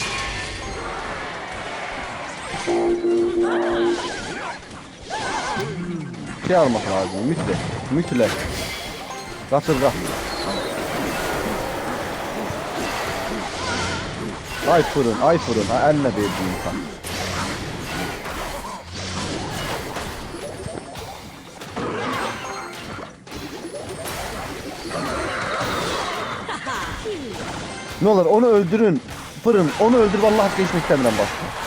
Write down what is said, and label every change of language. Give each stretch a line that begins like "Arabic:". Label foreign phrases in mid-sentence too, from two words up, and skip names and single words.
Azerbaijani: Şey almaq lazım, mütləq. Qaçır. Ay fırın, əlinə verdim insan.
Turkish: Ne olur onu öldürün. Fırın onu öldür, vallahi geçmek istemiyorum başka.